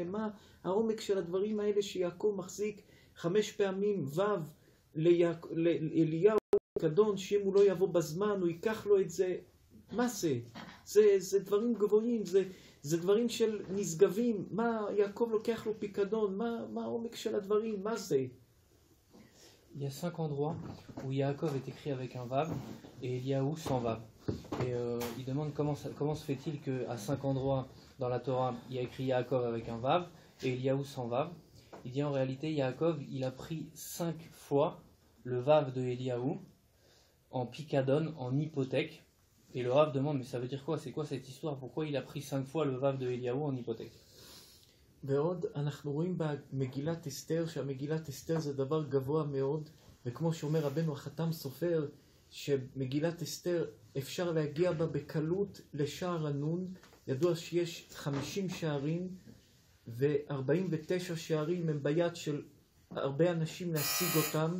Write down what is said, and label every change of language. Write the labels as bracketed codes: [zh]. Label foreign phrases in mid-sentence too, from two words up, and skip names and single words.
[he] מה העומק של הדברים האלה שיעקב מחזיק 5 פעמים ו' לאליהו פיקדון, שאם הוא לא יבוא בזמן, הוא ייקח לו את זה? מה זה? זה דברים גבוהים, זה דברים של נשגבים. מה יעקב לוקח לו פיקדון? מה העומק של הדברים? מה זה? [fr] Il y a 5 endroits où Yaakov est écrit avec un vav et Eliaou sans vav. Et il demande comment se fait-il qu'à 5 endroits dans la Torah, il y a écrit Yaakov avec un vav et Eliaou sans vav. Il dit en réalité, Yaakov, il a pris 5 fois le vav de Eliaou en picadone, en hypothèque. Et le Rav demande, mais ça veut dire quoi? C'est quoi cette histoire? Pourquoi il a pris 5 fois le vav de Eliaou en hypothèque? [he] ועוד אנחנו רואים במגילת אסתר, שהמגילת אסתר זה דבר גבוה מאוד, וכמו שאומר רבנו החתם סופר, שמגילת אסתר אפשר להגיע בה בקלות לשער הנון. ידוע שיש 50 שערים, ו-49 שערים הם ביד של הרבה אנשים להשיג אותם.